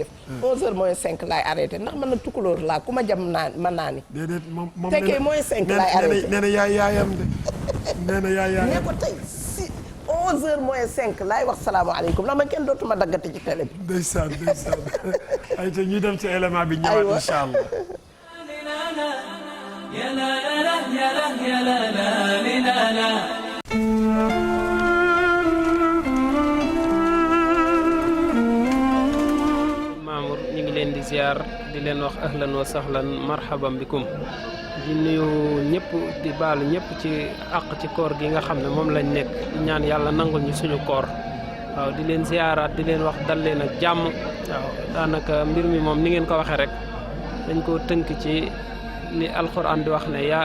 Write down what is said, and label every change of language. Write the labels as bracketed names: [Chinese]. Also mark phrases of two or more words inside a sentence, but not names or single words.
[Wolof] 11h moins 5 laay arrêté ndax man na tukkulóor laa ku ma jam mën naa ni. déedéet moom tekkee moins 5 laay arrêté nee na yaayam de. nee na yaayam ne ko tey si 11h moins 5 laay wax salaamaaleykum ndax man kenn dootuma daggate ci télé bi. ndeysaan ay te ñuy dem ci élément bi ñëwaat [Arabic] إن شاء الله. يا لا لا لا يا لا يا لا لا لا لا [Wolof] Mamour ñu ngi leen di ziar di leen wax [Arabic] أهلا وسهلا مرحبا بكم [Wolof] di nuyu ñëpp di baalu ñëpp ci àq ci koor gi nga xam ne moom lañ nekk di ñaan yàlla nangul ñu suñu koor waaw di leen ziaraat di leen wax dal leen ak jàmm waaw daanaka mbir mi moom ni ngeen ko waxee rek dañ ko tënk ci li alquran di wax ne yaa